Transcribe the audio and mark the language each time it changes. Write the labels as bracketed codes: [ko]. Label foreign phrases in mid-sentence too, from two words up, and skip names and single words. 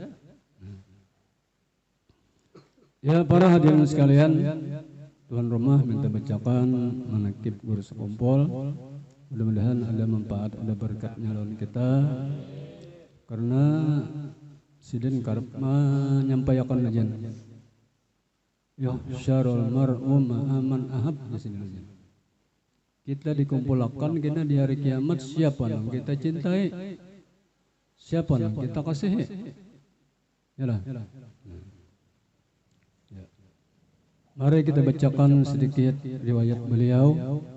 [id] Ya para hadirin sekalian, tuan rumah minta bacakan manakib guru sekumpul. [bjn] Mudah-mudahan ada manfaat, ada berkatnya lawan kita. Karena Sidin karep menyampaikan aja. [ar] يحشر المرء مع من أحب [id] di sini aja. Kita dikumpulkan kita di hari kiamat, siapa yang kita cintai? Siapa yang kita kasihi? Yalah. Mari kita bacakan sedikit riwayat beliau.